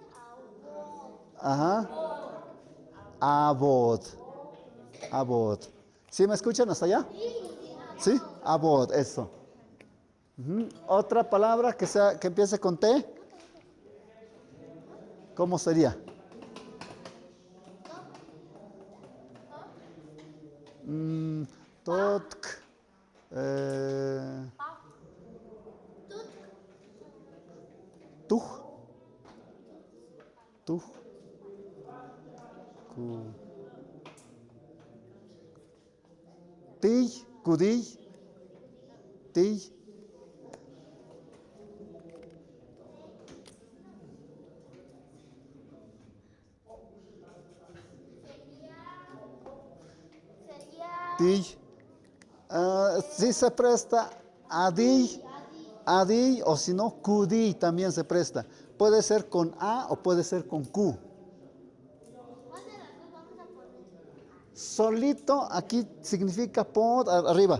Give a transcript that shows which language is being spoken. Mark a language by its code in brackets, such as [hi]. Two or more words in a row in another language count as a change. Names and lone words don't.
[es] Ajá. Abot. Abot. ¿Sí me escuchan hasta allá? ¿Sí? Abot, eso. Ujú. Otra palabra que empiece con T. ¿Cómo sería? Totk. Tuj. Tuj. Ku. Tiy. Kudiy. Tiy. Tiy. Sí se presta Adiy. Adiy o si no, Kudiy también se presta. Puede ser con A o puede ser con Q. Solito aquí significa pod, arriba.